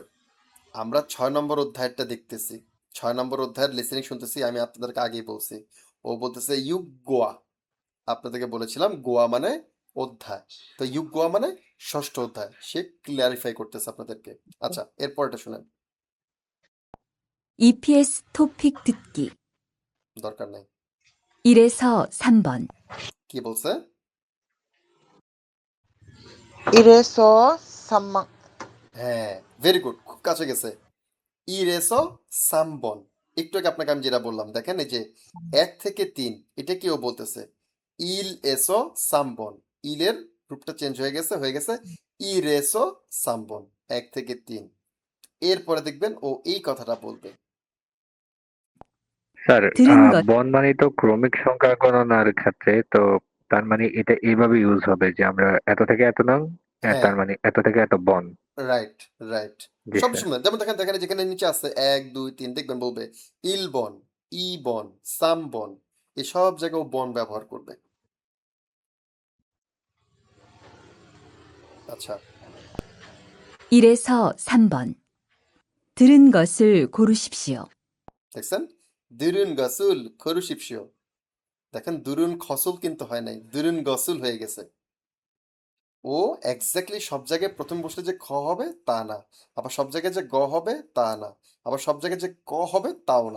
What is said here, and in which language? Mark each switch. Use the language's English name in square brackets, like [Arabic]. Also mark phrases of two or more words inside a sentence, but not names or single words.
[Bangla] আমরা 6 নম্বর অধ্যায়টা দেখতেছি, 6 নম্বর অধ্যায়ের লিসেনিং শুনতেছি, আমি আপনাদেরকে আগেই বলছি। ও বলতেছে [Korean] 육 과, [Bangla] আপনাদেরকে বলেছিলাম গোয়া মানে অধ্যায়, তো [Korean] 육 과 [Bangla] মানে ষষ্ঠ অধ্যায়, সে ক্লিয়ারিফাই করতেছে আপনাদেরকে। আচ্ছা, এরপরটা শুনেন, [Korean] EPS 토픽 듣기, [Bangla] দরকার নাই। [Korean] 1에서 3번, [Bangla] কি বলছে, [Korean] 일에서 삼번. [Bangla] হ্যাঁ ভেরি গুড, খুব কাছে গেছে। [Korean] 일에서 삼번, [Bangla] একটু আগে আপনাকে আমি যেটা বললাম, দেখেন এই যে 1 থেকে 3, এটা কি ও বলতেছে, [Korean] 일 에서 삼번, [Bangla] ইলের রূপটা চেঞ্জ হয়ে গেছে [Korean] 일에서 삼번, [Bangla] 1 থেকে 3। এরপরে দেখবেন ও এই কথাটা বলবে। স্যার [Korean] 들은 것, [Bangla] বন মানে তো ক্রমিক সংখ্যা গণনার ক্ষেত্রে তো, তার মানে এটা এইভাবে ইউজ হবে যে আমরা এত থেকে এত নং, হ্যাঁ, তার মানে এত থেকে এত বন। রাইট রাইট, জি সব স্যার। সময় যেমন দেখেন দেখেন যেখানে নিচে আছে 1 2 3, দেখবেন বলবে [Korean] 일번, 이번, 삼번, [Bangla] এসব জায়গায় ও বন ব্যবহার করবে। আচ্ছা, [Korean] 1에서 3번, 들은 것을 고르십시오. দেখছেন? 들은 것을 고르십시오. [Bangla] দেখেন [Korean] 들은 것을 [Bangla] কিন্তু হয় নাই, [Korean] 들은 것을 [Bangla] হয়ে গেছে। ও এক্স্যাক্টলি সব জায়গায় প্রথম বসলে যে খ হবে তা না, আবার সব জায়গায় যে গ হবে তা না, আবার সব জায়গায় যে ক হবে তাও না।